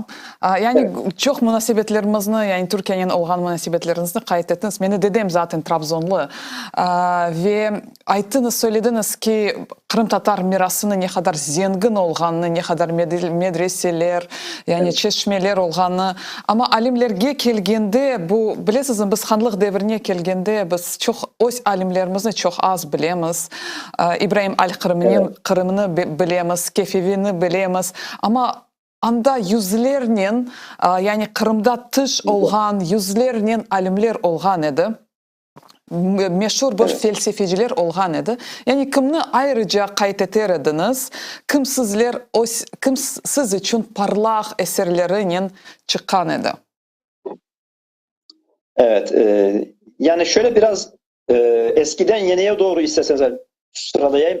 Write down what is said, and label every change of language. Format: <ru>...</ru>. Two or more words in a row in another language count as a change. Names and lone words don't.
<crh>Yani Evet. çok münasebetlerimizni, yani Türkiye'nin olgan münasebetlerinizni kayıt ettiniz. Beni dedem zaten Trabzonlu. Ve ayttınız, söylediniz ki Kırım Tatar mirasının ne kadar zengin olganını, ne kadar medreseler, yani çeşmeler olganını. Ama alimlerge kelgende, bu bilesizin biz hanlık devrine kelgende biz çok öz alimlerimizni çok az bilemiz. İbrahim Kırım'ını bilemiz, Kefevi'ni bilemiz. Ama anda yüzlerinin, yani Kırım'da tış olgan, yüzlerinin alimler olgan edi. Meşhur bir Evet. felsefeciler olgan edi. Yani kimni ayrıca kayıt ederdiniz? Kim siz için parlak eserlerinin çıkan edi? Evet.</crh> <tr>Yani şöyle biraz eskiden yeniye doğru isterseniz sıralayayım.</tr>